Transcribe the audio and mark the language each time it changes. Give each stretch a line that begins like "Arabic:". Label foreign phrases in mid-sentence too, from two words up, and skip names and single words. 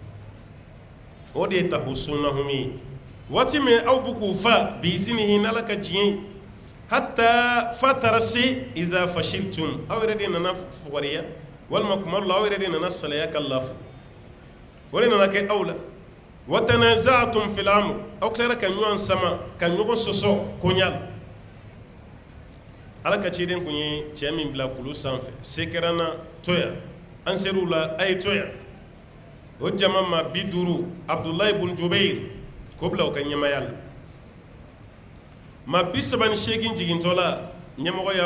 Bambara: o de ye tahussunahum ye waati min aw bɛ k'u fa biizinihi n'Ala ka diɲɛ hatta fa taara se
Arabic: إذا فشلتم
Bambara: aw yɛrɛ de nana fugariya walima kuma dɔ la aw yɛrɛ de nana salaya ka lafu o de nana kɛ aw la
Arabic: وتنازعتم في الأمر
Bambara: aw tilara ka ɲɔgɔn sama ka ɲɔgɔn sɔsɔ koɲa la Ala ka ciden kun ye cɛ min bila kulu sanfɛ se kɛra n na to yan an ser'u la a ye to yan o jama maa 50 Abdulahi ibn Jubair k'o bila u ka ɲɛmaya la maa 38 jigintɔ la ɲɛmɔgɔ y'a